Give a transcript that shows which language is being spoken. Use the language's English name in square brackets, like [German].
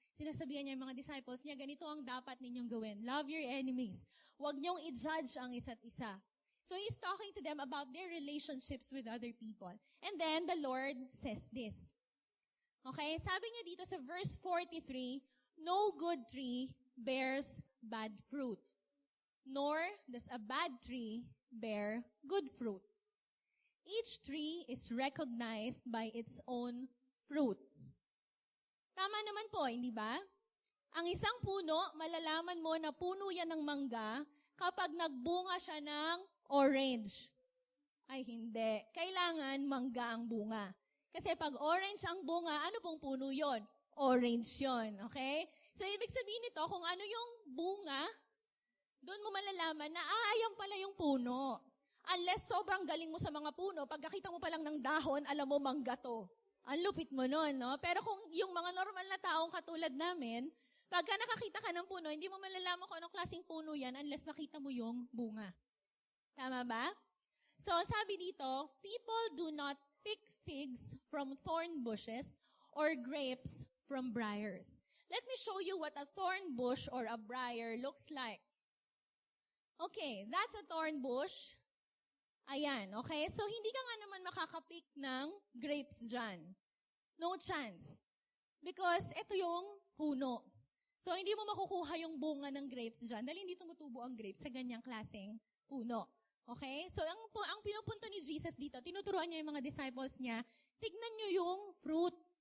[Filipino] Sinasabihan niya yung mga disciples niya, ganito ang dapat ninyong gawin. [English] Love your enemies. [Filipino] Huwag niyong i-judge ang isa't isa. [English] So he's talking to them about their relationships with other people. And then the Lord says this. Okay, [Filipino] sabi niya dito sa [English] verse 43, no good tree bears bad fruit, nor does a bad tree bear good fruit. Each tree is recognized by its own fruit. [Filipino] Tama naman po, hindi ba? Ang isang puno, malalaman mo na puno yan ng mangga kapag nagbunga siya ng orange. Ay, hindi. Kailangan mangga ang bunga. Kasi pag orange ang bunga, ano pong puno yon? Orange yon, okay? So, ibig sabihin nito, kung ano yung bunga, doon mo malalaman na, ayan pala yung puno. Unless sobrang galing mo sa mga puno, pagkakita mo pa lang ng dahon, alam mo, mangga to. Ang lupit mo nun, no? Pero kung yung mga normal na taong katulad namin, pagka nakakita ka ng puno, hindi mo malalaman kung anong klaseng puno yan unless makita mo yung bunga. Tama ba? [English] So, [Filipino] sabi dito, [English] people do not pick figs from thorn bushes or grapes from briars. Let me show you what a thorn bush or a briar looks like. Okay, that's a thorn bush. [Filipino] Ayan, okay? So, hindi ka nga naman makakapick ng grapes dyan. [English] No chance. [Filipino] Because ito yung puno. So, hindi mo makukuha yung bunga ng grapes dyan dahil hindi tumutubo ang grapes sa ganyang klaseng puno. Okay? So, ang pinupunto ni Jesus dito, tinuturuan niya yung mga disciples niya, tignan niyo yung fruit.